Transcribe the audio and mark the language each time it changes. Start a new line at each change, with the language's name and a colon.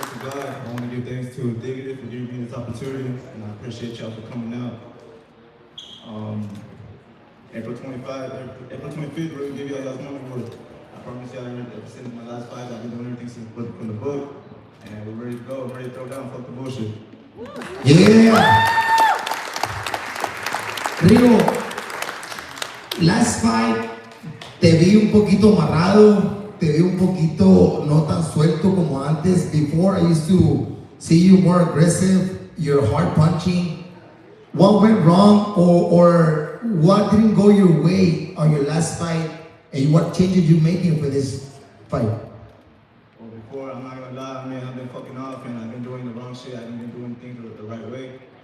English: I want to give thanks to Diggity for giving me this opportunity, and I appreciate y'all for coming out. April 25th, we're going to give y'all y'all's money worth. I promise y'all, ever since my last fight, I've been doing everything since from the book, and we're ready to go, ready to throw down, fuck the bullshit. Yeah.
Spanish: Rigo,
English: last fight
Spanish: te vi un poquito amarrado, te vi un poquito no tan suelto como antes.
English: Before I used to see you more aggressive, you're hard punching. What went wrong or what didn't go your way on your last fight, and what changes you making for this fight? Well, before, I'm not gonna lie, man, I've been fucking off and I've been doing the wrong shit. I haven't been doing things the right way.